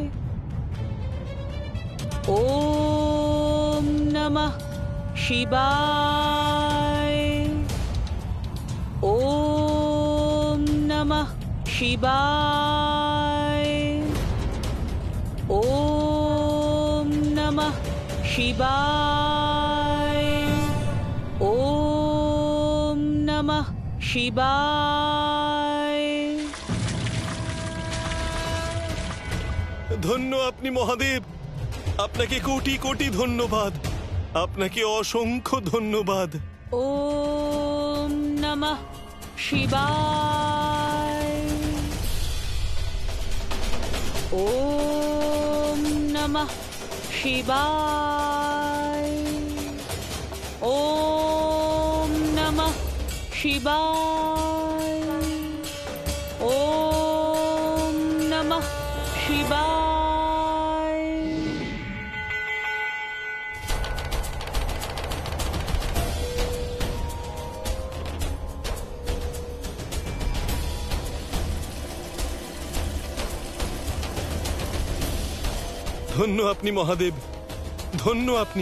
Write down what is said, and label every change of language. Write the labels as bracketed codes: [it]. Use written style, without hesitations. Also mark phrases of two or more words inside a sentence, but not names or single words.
[sa] ওম নমঃ শিবায়, ওম নমঃ শিবায়, ওম নমঃ শিবায়, ওম নমঃ শিবায়, [bn] ধন্য আপনি মহাদেব, আপনাকে কোটি কোটি ধন্যবাদ, আপনাকে অসংখ্য ধন্যবাদ। [sa] ওম নমঃ শিবায়। ওম নমঃ শিবায়। ওম নমঃ শিবায়। ওম নমঃ শিবায়। [bn] ধন্য আপনি মহাদেব, ধন্য আপনি।